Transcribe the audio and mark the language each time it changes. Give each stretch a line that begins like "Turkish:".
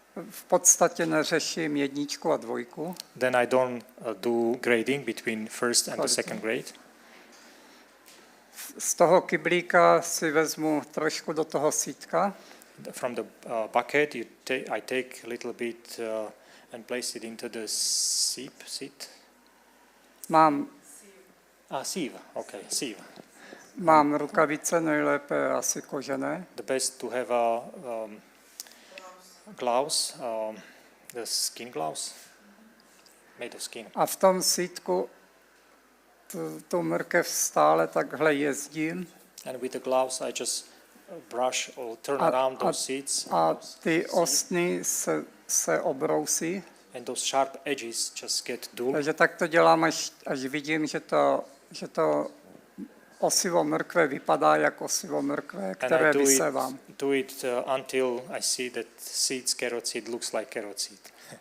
Czech: V podstatě neřeším jedničku a dvojku.
English: Then I don't do grading between first and the second grade.
Czech: Z toho kyblíka si vezmu trošku do toho sítka.
English: from the bucket, I take a little bit and place it into the seed.
Czech: Mám
English: Sieve. Okay, sieve.
Czech: Mám rukavice, nejlépe asi kožené.
English: The best to have a gloves, the skin gloves, made of skin.
Czech: A v tom sítku tu mrkev stále takhle jezdím.
English: And with the gloves, I just brush or turn around those seeds.
Czech: A ty ostny se obrousí.
English: And those sharp edges just get dull.
Czech: Takže tak to dělám, až vidím, že to osivo mrkve vypadá jako osivo mrkve, které vysevám.
English: Do it until I see that carrot seed looks like carrot seed.